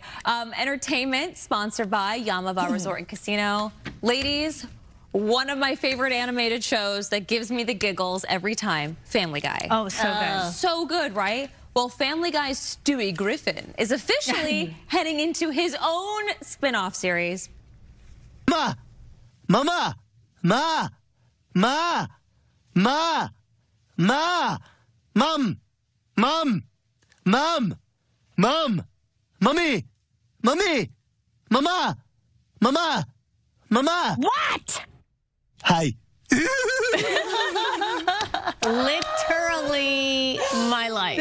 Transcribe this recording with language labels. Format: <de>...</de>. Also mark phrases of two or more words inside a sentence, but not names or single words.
<en>Entertainment sponsored by Yamava Resort and Casino. Ladies, one of my favorite animated shows that gives me the giggles every time, Family Guy. Oh, so good. So good, right? Well, Family Guy's Stewie Griffin is officially heading into his own spin-off series. Ma! Mama! Ma! Ma! Ma! Ma! Mom! Mom! Mom! Mom! Mommy! Mommy! Mama! Mama! Mama! What? Hi. Literally my life.</en>